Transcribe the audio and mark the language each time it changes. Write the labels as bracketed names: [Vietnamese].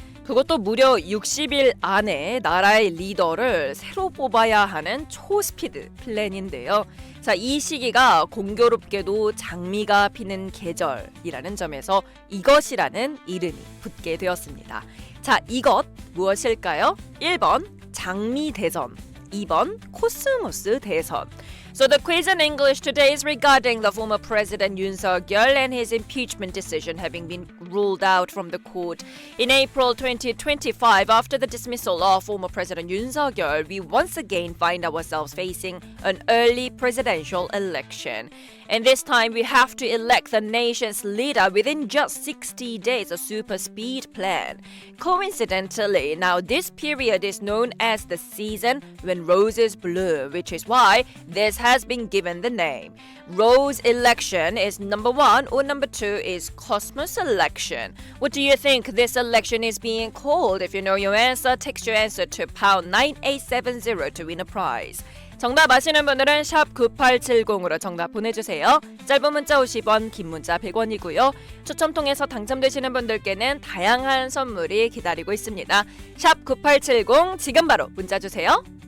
[Korean] 그것도 무려 60일 안에 나라의 리더를 새로 뽑아야 하는 초스피드 플랜인데요. 자, 이 시기가 공교롭게도 장미가 피는 계절이라는 점에서 이것이라는 이름이 붙게 되었습니다. 자, 이것 무엇일까요? 1번 장미 대선, 2번 코스모스 대선. [English] So the quiz in English today is regarding the former President Yoon Suk-yeol and his impeachment decision having been ruled out from the court in April 2025. After the dismissal of former President Yoon Suk-yeol, we once again find ourselves facing an early presidential election. And this time we have to elect the nation's leader within just 60 days, a super speed plan. Coincidentally, now this period is known as the season when roses bloom, which is why this has been given the name. Rose election is number 1 or number 2 is Cosmos election. What do you think this election is being called? If you know your answer, text your answer to pound 9870 to win a prize. [Korean] 정답 아시는 분들은 샵 9870으로 정답 보내주세요. 짧은 문자 50원, 긴 문자 100원이고요. 추첨 통해서 당첨되시는 분들께는 다양한 선물이 기다리고 있습니다. 샵 9870 지금 바로 문자 주세요.